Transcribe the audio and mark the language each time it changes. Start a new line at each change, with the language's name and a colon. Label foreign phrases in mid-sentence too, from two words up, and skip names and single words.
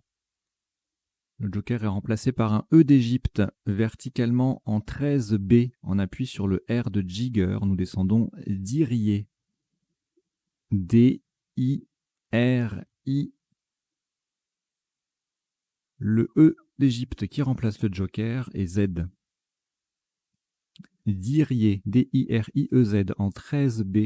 French: Le joker est remplacé par un E d'Égypte, verticalement en 13B, en appui sur le R de Jigger. Nous descendons d'Irié. D-I-R-I. Le E d'Égypte qui remplace le joker est Z. D'Irié, D-I-R-I-E-Z, en 13B.